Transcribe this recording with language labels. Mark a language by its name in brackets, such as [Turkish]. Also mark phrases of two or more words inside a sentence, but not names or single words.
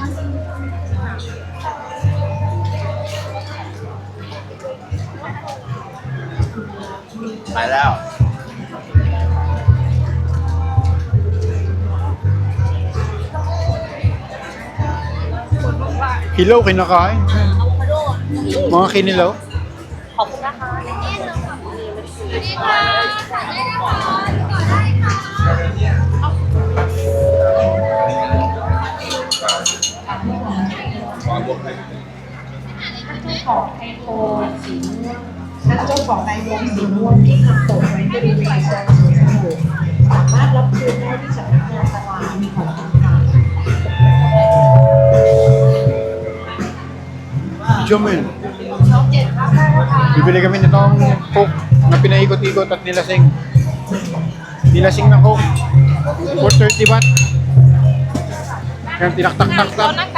[Thai] ไปแล้ว [Filipino] Hilaw, kinakain. Mga kinilaw. [Thai] ขอบคุณนะคะสวัสดีค่ะ ของไอโฟนสีม่วงและเจ้าของไอโฟนสีม่วงที่ทำตกไว้ที่บริเวณโซนสีชมพูสามารถรับคืนได้ที่สำนักงานตลาดของธนาคาร [Filipino] Jomel. Bibili kami nitong Coke na pinaikot-ikot at nilasing. Nilasing na Coke. 430 baht. Kaya tinaktak-taktak.